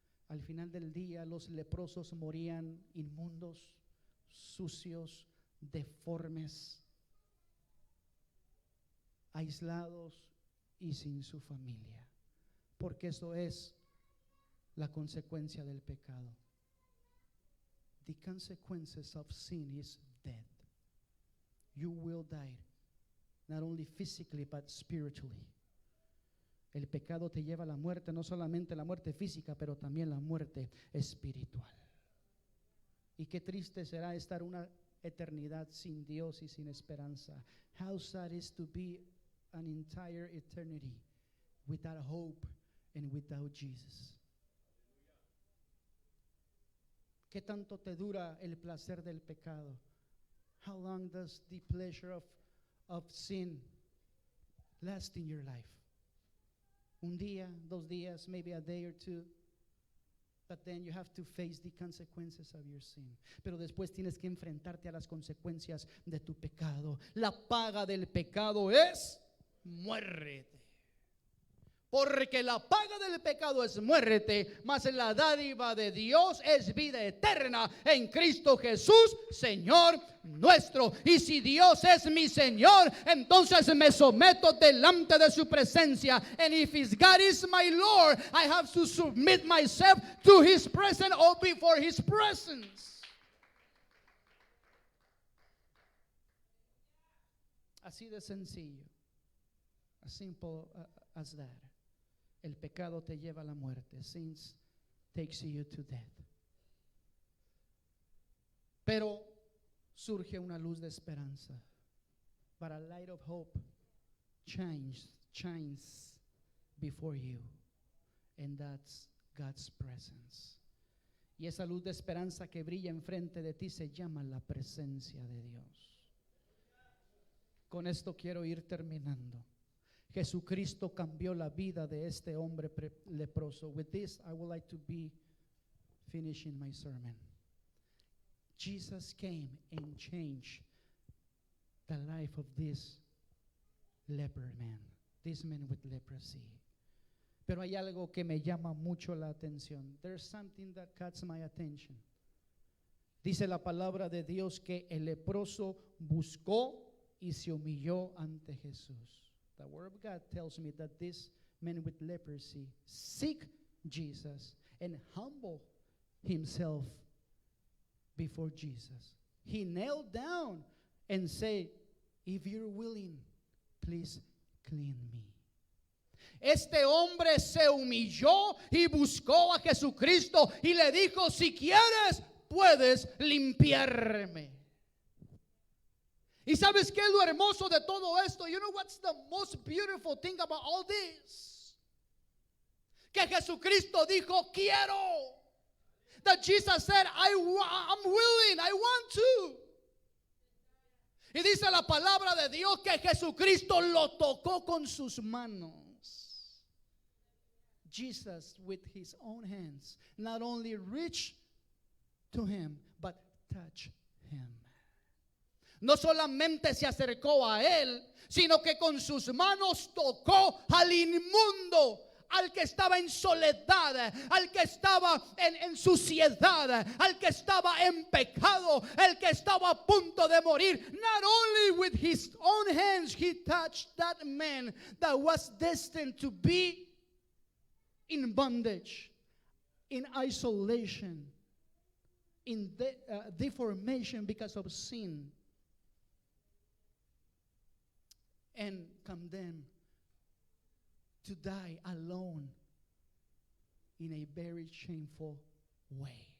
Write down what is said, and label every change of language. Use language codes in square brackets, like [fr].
[es] Al final del día, los leprosos morían inmundos, sucios, deformes, aislados y sin su familia, porque eso es la consecuencia del pecado. [en] The consequences of sin is death. You will die, not only physically but spiritually. [es] El pecado te lleva a la muerte, no solamente la muerte física, pero también la muerte espiritual. Y qué triste será estar una eternidad sin Dios y sin esperanza. [en] How sad is to be an entire eternity without hope and without Jesus. [es] ¿Qué tanto te dura el placer del pecado? [en] How long does the pleasure of sin last in your life? [es] Un día, 2 días, [en] maybe a day or two. But then you have to face the consequences of your sin. [es] Pero después tienes que enfrentarte a las consecuencias de tu pecado. La paga del pecado es muerte. Porque la paga del pecado es muerte, mas la dádiva de Dios es vida eterna en Cristo Jesús, Señor nuestro. Y si Dios es mi Señor, entonces me someto delante de su presencia. [en] And if God is my Lord, I have to submit myself to His presence or before His presence. [es] Así de sencillo. [en] As simple as that. [es] El pecado te lleva a la muerte. [en] Sin takes you to death. [es] Pero surge una luz de esperanza. [en] But a light of hope shines before you. And that's God's presence. [es] Y esa luz de esperanza que brilla enfrente de ti se llama la presencia de Dios. Con esto quiero ir terminando. Jesucristo cambió la vida de este hombre leproso. [en] With this, I would like to be finishing my sermon. Jesus came and changed the life of this leper man, this man with leprosy. [es] Pero hay algo que me llama mucho la atención. [en] There's something that catches my attention. [es] Dice la palabra de Dios que el leproso buscó y se humilló ante Jesús. [en] The word of God tells me that this man with leprosy seek Jesus and humble himself before Jesus. He knelt down and said, if you're willing, please clean me. [es] Este hombre se humilló y buscó a Jesucristo y le dijo: si quieres, puedes limpiarme. ¿Y sabes qué es lo hermoso de todo esto? [en] You know what's the most beautiful thing about all this? [es] Que Jesucristo dijo: quiero. [en] That Jesus said, I'm willing, I want to. [es] Y dice la palabra de Dios que Jesucristo lo tocó con sus manos. [en] Jesus, with his own hands, not only reached to him, but touched him. [es] No solamente se acercó a él, sino que con sus manos tocó al inmundo, al que estaba en soledad, al que estaba en suciedad, al que estaba en pecado, el que estaba a punto de morir. [en] Not only with his own hands he touched that man that was destined to be in bondage, in isolation, in deformation because of sin, and condemned to die alone in a very shameful way.